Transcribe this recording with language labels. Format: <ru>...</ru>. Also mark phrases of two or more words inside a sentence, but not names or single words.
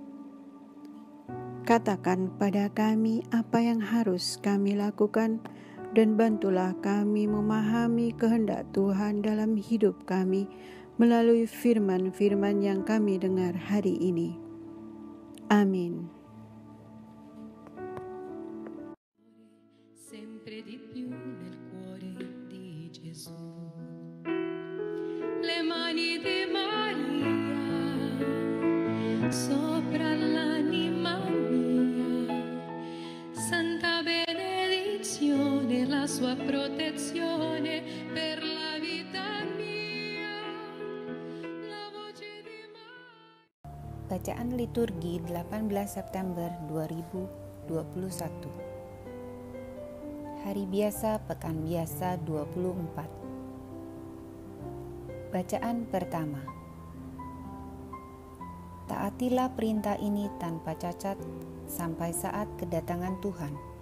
<id>Katakan pada kami apa yang harus kami lakukan dan bantulah kami memahami kehendak Tuhan dalam hidup kami melalui firman-firman yang kami dengar hari ini. Amin.</id> <it>Sempre di più nel cuore di Gesù. Le mani di Maria sopra l'anima mia, santa benedizione, la sua protezione per la vita mia, la voce di Maria.</it> <id>Bacaan liturgi 18 September 2021. Hari biasa pekan biasa 24. Bacaan pertama. Taatilah perintah ini tanpa cacat sampai saat kedatangan Tuhan.</id>